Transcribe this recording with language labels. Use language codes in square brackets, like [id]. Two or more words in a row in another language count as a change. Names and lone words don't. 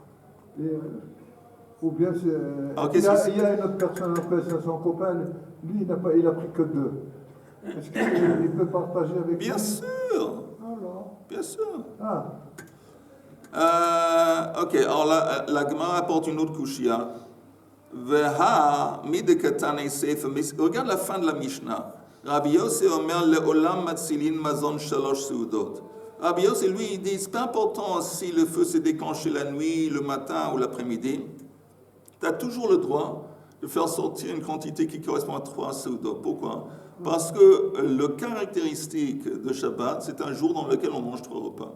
[fr] Ou bien il y a une autre personne, après c'est son copain, lui il a pris que 2. Est-ce qu'il peut partager avec Bien lui? sûr. Alors. Bien sûr. Ah. Ok, alors la Gemara apporte une autre kushia. Regarde la fin de la Mishnah. [he] רבי יוסי אומר לעולם מצילין מזון שלוש סעודות. [fr] Rabbi Yossi, lui, il dit, c'est pas important si le feu s'est déclenché la nuit, le matin ou l'après-midi. Tu as toujours le droit de faire sortir une quantité qui correspond à 3 seudot. Pourquoi? Parce que le caractéristique de Shabbat, c'est un jour dans lequel on mange 3 repas.